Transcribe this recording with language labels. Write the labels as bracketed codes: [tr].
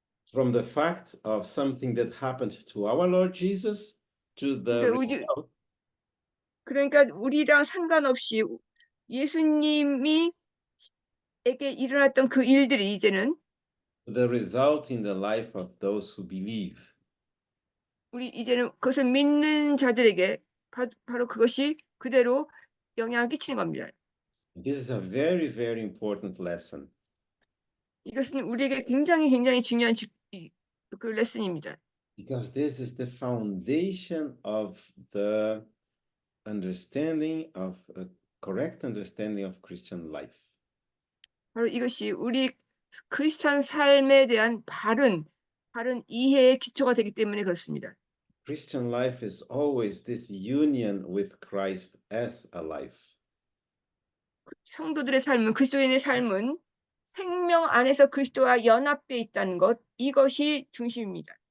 [en] From the fact of something that happened to our Lord Jesus to the result, [ko] 그러니까 우리랑 상관없이 예수님이 에게 일어났던 그 일들이 이제는 [en] the result in the life of those who believe. [ko] 우리 이제는 그것을 믿는 자들에게 바로 그것이 그대로 영향을 끼치는 겁니다. [en] This is a very, very important lesson [ko] 이것은 우리에게 굉장히 중요한 그 레슨입니다. [en] because this is the foundation of the understanding of a correct understanding of Christian life. [ko] 바로 이것이 우리 크리스찬 삶에 대한 바른 이해의 기초가 되기 때문에 그렇습니다. [en] Christian life is always this union with Christ as a life. [ko] 성도들의 삶은 그리스도인의 삶은 생명 안에서 그리스도와 연합되어 있다는 것, 이것이 중심입니다.